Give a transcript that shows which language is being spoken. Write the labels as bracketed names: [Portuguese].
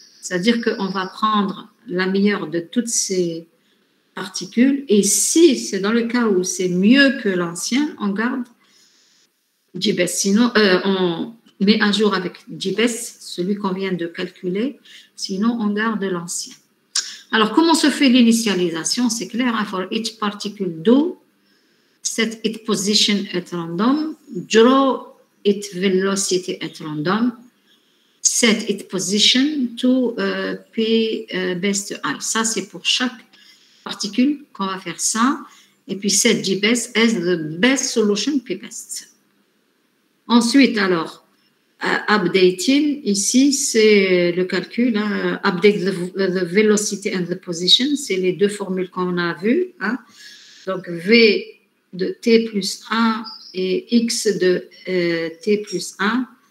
[French] C'est-à-dire qu'on va prendre la meilleure de toutes ces particules, et si c'est dans le cas où c'est mieux que l'ancien, on garde D-best. Sinon, on met à jour avec D-best, celui qu'on vient de calculer, sinon on garde l'ancien. Alors, comment se fait l'initialisation? C'est clair, hein, [English] for each particle do, set its position at random, draw its velocity at random, set its position to P best I. [French] Ça, c'est pour chaque particule qu'on va faire ça. Et puis, [English] set G best as the best solution P best. [French] Ensuite, alors, updating, ici, c'est le calcul. Hein, [English] update the velocity and the position. [French] C'est les deux formules qu'on a vues. Hein. Donc, V de T plus 1 et X de T plus 1.